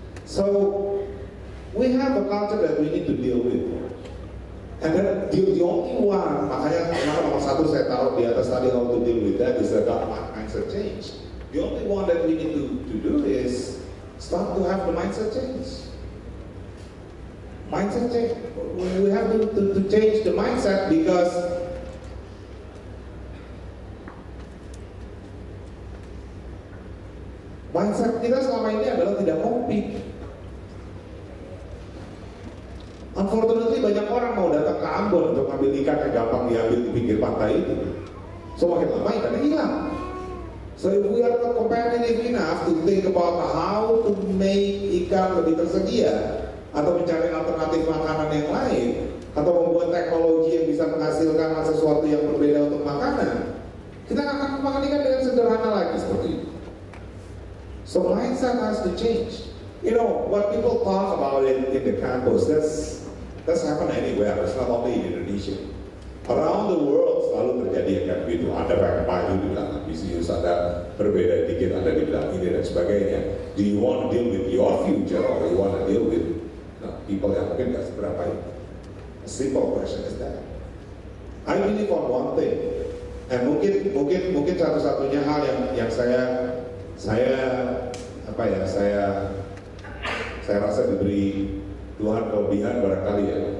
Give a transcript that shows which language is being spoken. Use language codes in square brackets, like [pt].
[en] So we have a culture that we need to deal with, and then the only one, [id] makanya nomor satu saya taruh di atas tadi [en] how to deal with that is the mindset change. The only one that we need to do is start to have the mindset change. Mindset change. We have to change the mindset because mindset [id] kita selama ini adalah tidak [en] compete. [id] Unfortunately banyak orang mau datang ke Ambon untuk ambil ikan yang gampang diambil di pinggir pantai itu. So makin lama ikannya hilang. [en] So if we are not competitive enough to think about how to make [id] ikan lebih tersedia, atau mencari alternatif makanan yang lain, atau membuat teknologi yang bisa menghasilkan sesuatu yang berbeda untuk makanan, kita akan makan ikan dengan sederhana lagi seperti itu. [en] So mindset has to change. You know, what people talk about in the campus, that's happen anywhere. It's not only in Indonesia. Around the world [id] selalu terjadi yang kayak begitu. Ada pengen maju dibilang ambisius, ada berbeda dikit, ada dibilang ini dan sebagainya. [en] Do you want to deal with your future or do you want to deal with people [id] yang mungkin gak seberapa itu? [en] A simple question is that. I believe on one thing, and [id] mungkin satu-satunya hal yang saya rasa diberi Tuhan kelebihan barangkali ya.